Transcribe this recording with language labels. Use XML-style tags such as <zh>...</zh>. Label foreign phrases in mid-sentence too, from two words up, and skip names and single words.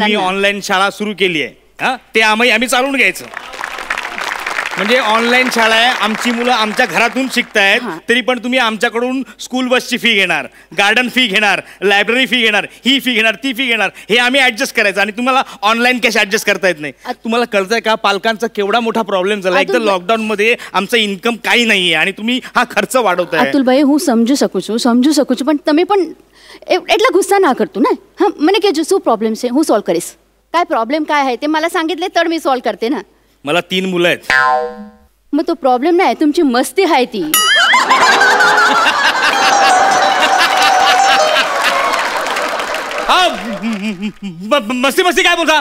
<mr>तुम्ही ऑनलाईन शाळा सुरू केली आहे ते आम्ही चालवून घ्यायचं म्हणजे ऑनलाईन शाळा आहे आमची मुलं आमच्या घरातून शिकतायत तरी पण तुम्ही आमच्याकडून स्कूल बसची फी घेणार गार्डन फी घेणार लायब्ररी फी घेणार ही फी घेणार ती फी घेणार हे आम्ही ऍडजस्ट करायचं आणि तुम्हाला ऑनलाईन कॅश ऍडजस्ट करता येत नाही तुम्हाला कळतंय का पालकांचा केवढा मोठा प्रॉब्लेम झाला एकदम लॉकडाऊन मध्ये आमचं इन्कम काही नाहीये आणि तुम्ही हा खर्च वाढवताय</mr> <gu>अतुल भाई હું સમજુ શકું છું પણ તમે પણ એટલા ગુસ્સા ના કરતું ને હા મને કહેજો શું પ્રોબ્લેમ છે હું સોલ્વ કરીશ</gu> <mr>काय प्रॉब्लेम काय आहे ते मला सांगितले तर मी सॉल्व करते ना मला 3 मुलं आहेत मग तो प्रॉब्लेम नाही तुमची मस्ती आहे ती मस्ती काय बोलता</mr>